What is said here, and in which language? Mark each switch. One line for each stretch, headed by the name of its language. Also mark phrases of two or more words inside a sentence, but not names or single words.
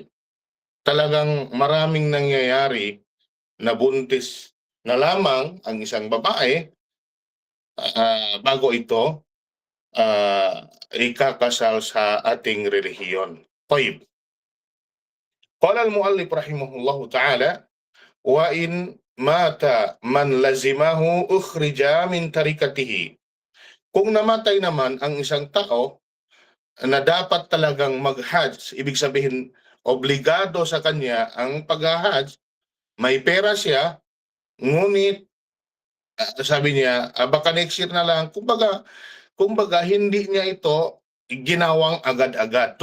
Filipino: Talagang maraming nangyayari na buntis na lamang ang isang babae bago ito ikakasal sa ating relihiyon. Tayyib.
Arabic: قال المؤلف رحمه الله تعالى وإن مات من لزمه أخرج من تركته.
Filipino: Kung namatay naman ang isang tao na dapat talagang mag-hajj, ibig sabihin obligado sa kanya ang pag-hajj, may pera siya, ngunit sabi niya, baka
English: next year
Filipino: na lang, kumbaga hindi niya ito ginawang agad-agad.